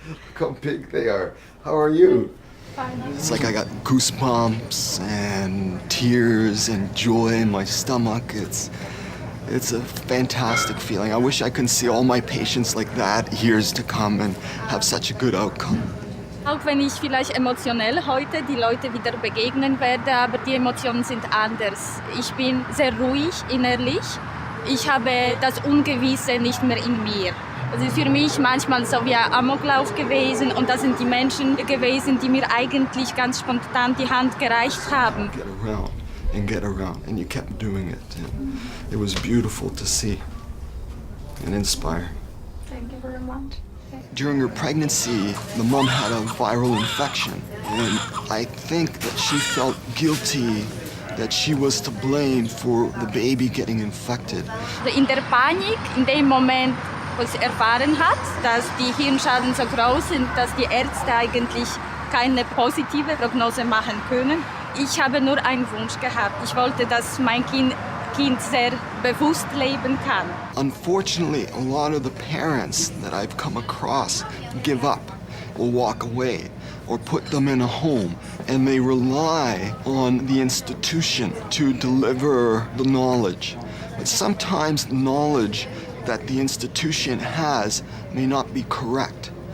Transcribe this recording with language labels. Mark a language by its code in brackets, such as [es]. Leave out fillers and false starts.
[en] Look how big they are. How are you? Fine. It's like I got goosebumps and tears and joy in my stomach. It's a fantastic feeling. I wish I could see all my patients like that years to come and have such a good outcome. [de] Auch wenn ich vielleicht emotionell heute die Leute wieder begegnen werde, aber die Emotionen sind anders. Ich bin sehr ruhig innerlich. Ich habe das Ungewisse nicht mehr in mir. Es ist für mich manchmal so wie ein Amoklauf gewesen und das sind die Menschen gewesen, die mir eigentlich ganz spontan die Hand gereicht haben. [en] Get around, and you kept doing it. And it was beautiful to see and inspire. Thank you very much. During her pregnancy, the mom had a viral infection, and I think that she felt guilty that she was to blame for the baby getting infected. [de] In der Panik, in dem Moment, wo sie erfahren hat, dass die Hirnschaden so groß sind, dass die Ärzte eigentlich keine positive Prognose machen können. Ich habe nur einen Wunsch gehabt. Ich wollte, dass mein Kind sehr bewusst leben kann. [en] Unfortunately, a lot of the parents that I've come across give up or walk away or put them in a home, and they rely on the institution to deliver the knowledge. But sometimes the knowledge that the institution has may not be correct.